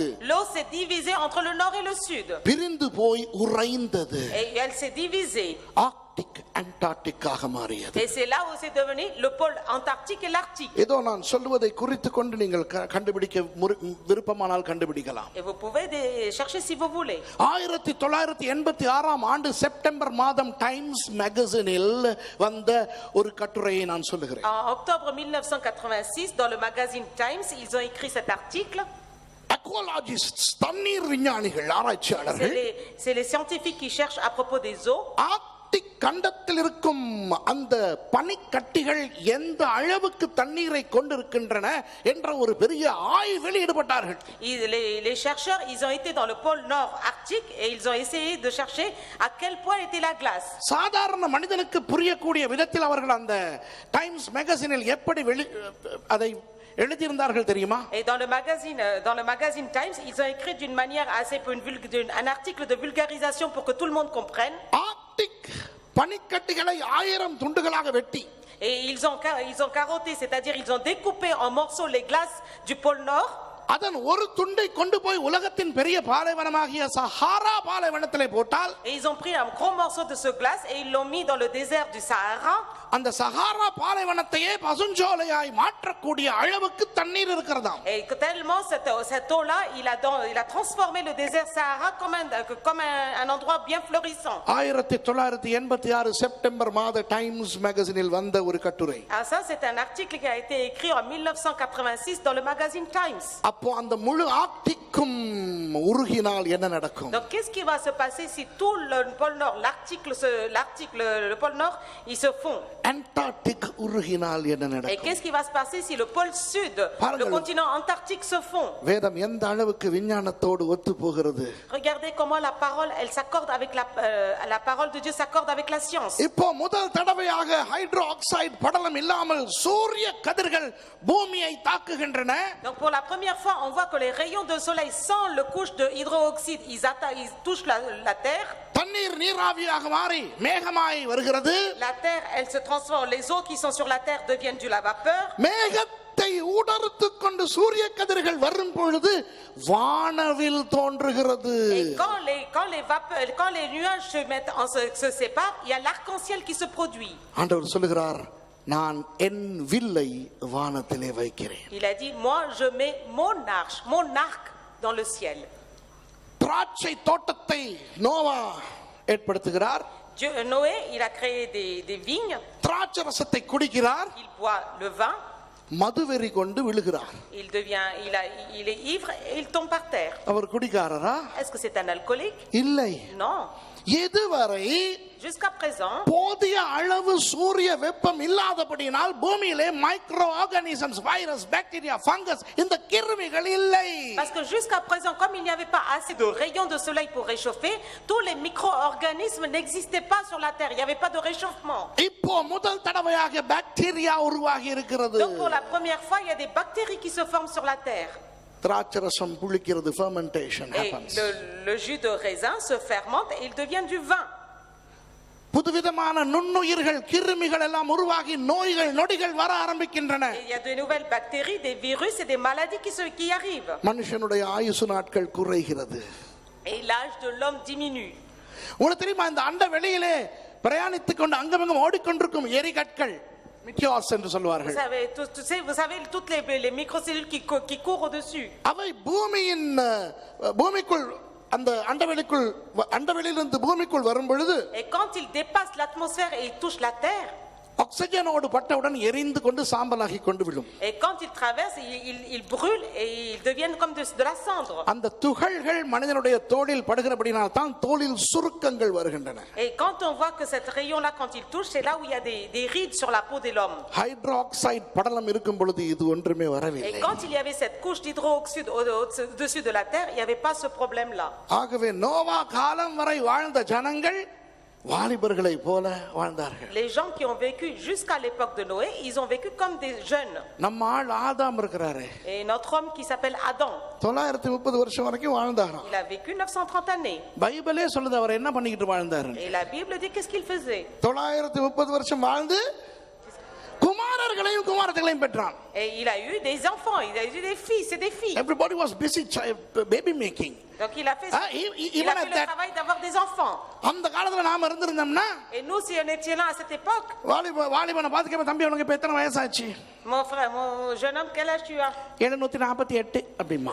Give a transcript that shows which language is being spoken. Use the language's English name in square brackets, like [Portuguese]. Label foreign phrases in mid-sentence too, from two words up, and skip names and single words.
[French] l'eau s'est divisée entre le nord et le sud. [Tamil] பிரிந்து போய் உறைந்தது. [French] Et elle s'est divisée. [Tamil] ஆர்க்டிக் அண்டார்டிக்காக மாறியது. [French] Et c'est là où c'est devenu le pôle antarctique et l'arctique. [Tamil] ஏதோ நான் சொல்வதை குறித்து கொண்டு நீங்கள் கண்டுபிடிக்க விருப்பமானால் கண்டுபிடிக்கலாம். [French] Et vous pouvez chercher si vous voulez. [Tamil] 1986ஆம் ஆண்டு செப்டம்பர் மாதம் டைம்ஸ் மேகசினில் வந்த ஒரு கட்டுரையை நான் சொல்லுகிறேன். [French] En octobre 1986, dans le magazine Times, ils ont écrit cet article. [Tamil] அக்வாலஜிஸ்ட்ஸ் தண்ணீர் விஞ்ஞானிகள் ஆராய்ச்சியாளர்கள் [French] C'est les scientifiques qui cherchent à propos des eaux. [Tamil] ஆர்க்டிக் கண்டத்தில் இருக்கும் அந்த பனிக்கட்டிகள் எந்த அளவுக்கு தண்ணீரை கொண்டிருக்கின்றன என்ற ஒரு பெரிய ஆய்வில் ஈடுபட்டார்கள். [French] Les chercheurs, ils ont été dans le pôle nord arctique et ils ont essayé de chercher à quel point était la glace. [Tamil] சாதாரண மனிதனுக்கு புரியக்கூடிய விதத்தில் அவர்கள் அந்த டைம்ஸ் மேகசினில் எப்படி அதை எழுதியிருந்தார்கள் தெரியுமா? [French] Et dans le magazine Times, ils ont écrit d'une manière assez un article de vulgarisation pour que tout le monde comprenne. [Tamil] ஆர்க்டிக் பனிக்கட்டிகளை 1000 துண்டுகளாக வெட்டி [French] Et ils ont carotté, c'est-à-dire ils ont découpé en morceaux les glaces du pôle nord. [Tamil] அதன் ஒரு துண்டை கொண்டு போய் உலகத்தின் பெரிய பாலைவனமாகிய சஹாரா பாலைவனத்திலே போட்டால் [French] Et ils ont pris un gros morceau de ce glace et ils l'ont mis dans le désert du Sahara. [Tamil] அந்த சஹாரா பாலைவனத்தையே பசுஞ்சோலையாய் மாற்றக்கூடிய அளவுக்கு தண்ணீர் இருக்கிறதாம். [French] Et tellement cette eau-là, il a transformé le désert Sahara comme un endroit bien florissant. [Tamil] 1986 செப்டம்பர் மாத டைம்ஸ் மேகசினில் வந்த ஒரு கட்டுரை. [French] Ah, ça c'est un article qui a été écrit en 1986 dans le magazine Times. [Tamil] அப்போ அந்த முழு ஆர்க்டிக்கும் உருகினால் என்ன நடக்கும்? [French] Donc qu'est-ce qui va se passer si tout le pôle nord, le pôle nord, ils se fond? [Tamil] அண்டார்டிக் உருகினால் என்ன [French] Et [Tamil] நடக்கும்? [French] qu'est-ce qui va se passer si le pôle sud, le continent antarctique se fond? [Tamil] வேதம் எந்த அளவுக்கு விஞ்ஞானத்தோடு ஒத்து போகிறது? [French] Regardez comment la parole, elle s'accorde avec la parole de Dieu s'accorde avec la science. [Tamil] இப்போ முதல் தடவையாக [English] hydro oxide [Tamil] படலம் இல்லாமல் சூரிய கதிர்கள் பூமியை தாக்குகின்றன. [French] Donc pour la première fois, on voit que les rayons de soleil sans le couche de hydroxyde, ils touchent la terre. [Tamil] தண்ணீர் நீராவியாக மாறி மேகமாய் வருகிறது. [French] La terre, elle se transforme, les eaux qui sont sur la terre deviennent de la vapeur. [Tamil] மேகத்தை ஊடறுத்துக் கொண்டு சூரிய கதிர்கள் வரும் பொழுது வானவில் தோன்றுகிறது. [French] Et quand les nuages se séparent, il y a l'arc-en-ciel qui se produit. [Tamil] ஆண்டவர் சொல்லுகிறார், நான் என் வில்லை வானத்திலே வைக்கிறேன். [French] Il a dit, moi je mets mon arc dans le ciel. [Tamil] திராட்சை தோட்டத்தை நோவா ஏற்படுத்துகிறார். [French] Noé, il a créé des vignes. [Tamil] திராட்சை ரசத்தை குடிக்கிறார். [French] Il boit le vin. [Tamil] மதுவெறி கொண்டு விழுகிறார். [French] Il est ivre et il tombe par terre. [Tamil] அவர் குடிகாரரா? [French] Est-ce que c'est un alcoolique? [Tamil] இல்லை. [French] Non. [Tamil] இதுவரை [French] Jusqu'à présent, [Tamil] போதிய அளவு சூரிய வெப்பம் இல்லாதபடியினால் பூமியிலே [English] micro organisms, virus, bacteria, fungus [Tamil] இந்த கிருமிகள் இல்லை. [French] Parce que jusqu'à présent, comme il n'y avait pas assez de rayons de soleil pour réchauffer, tous les micro-organismes n'existaient pas sur la terre. Il n'y avait pas de réchauffement. [Tamil] இப்போ முதல் தடவையாக பாக்டீரியா உருவாகி இருக்கிறது. [French] Donc pour la première fois, il y a des bactéries qui se forment sur la terre. [Tamil] திராட்சரசம் புளிக்கிறது, fermentation [French] Et [English] happens. [French] le jus de raisin se fermente et il devient du vin. [Tamil] புதுவிதமான நுண்ணுயிர்கள், கிருமிகள் எல்லாம் உருவாகி நோய்கள் நொடிகள் வர ஆரம்பிக்கின்றன. [French] Et il y a de nouvelles bactéries, des virus et des maladies qui arrivent. [Tamil] மனுஷனுடைய ஆயுசு நாட்கள் குறைகிறது. [French] Et l'âge de l'homme diminue. [Tamil] உங்களுக்கு தெரியுமா, இந்த அண்ட வெளியிலே பிரயாணித்துக் கொண்டு அங்கமங்கும் ஓடிக்கொண்டிருக்கும் எரிகற்கள், மிக்கியாஸ் என்று சொல்வார்கள். [French] Vous savez toutes les microcellules qui courent au-dessus. [Tamil] அவை பூமிக்குள் அந்த அண்டவெளியிலிருந்து பூமிக்குள் வரும் பொழுது, [French] Et quand ils dépassent l'atmosphère et ils touchent la terre, [Tamil] ஆக்சிஜனோடு பட்டவுடன் எரிந்து கொண்டு சாம்பலாகி கொண்டு விடும். [French] et quand ils traversent, ils brûlent et ils deviennent comme de la cendre. [Tamil] அந்த துகள்கள் மனிதனுடைய தோலில் படுகிறபடினால் தான் தோலில் சுருக்கங்கள் வருகின்றன. [French] Et quand on voit que cette rayon là, quand il touche, c'est là où il y a des rides sur la peau de l'homme. [Tamil] ஹைட்ராக்சைடு படலம் இருக்கும் பொழுது இது ஒன்றுமே வரவில்லை. [French] Et quand il y avait cette couche d'hydroxyde au-dessus de la terre, il n'y avait pas ce problème là. [Tamil] ஆகவே நோவா காலம் வரை வாழ்ந்த ஜனங்கள் வாலிபர்களை போல வாழ்ந்தார்கள். [French] Les gens qui ont vécu jusqu'à l'époque de Noé, ils ont vécu comme des jeunes. [Tamil] நம்ம ஆள் ஆதாம் இருக்கிறாரே, [French] Et notre homme qui s'appelle Adam, [Tamil] 930 வருஷம் வரைக்கும் வாழ்ந்தாராம். [French] il a vécu 930 années. [Tamil] பைபிளே சொல்லுது அவர் என்ன பண்ணிக்கிட்டு வாழ்ந்தாரு. [French] Et la Bible dit qu'est-ce qu'il faisait. [Tamil] 930 வருஷம் வாழ்ந்து குமாரர்களையும் குமாரர்களையும் பெற்றான். [French] Et il a eu des enfants, il a eu des fils et des filles. [English] Everybody was busy baby making. [French] Donc il a fait le travail d'avoir des enfants. [Tamil] அந்த காலத்துல நாம இருந்திருந்தோம்னா, [French] Et nous, si on était là à cette époque, [Tamil] வாலிபனை பாத்துக்க, தம்பி உனக்கு இப்ப எத்தனை வயசாச்சு? [French] mon frère, mon jeune homme, quel âge tu as? [Tamil] 748 அப்படிமா.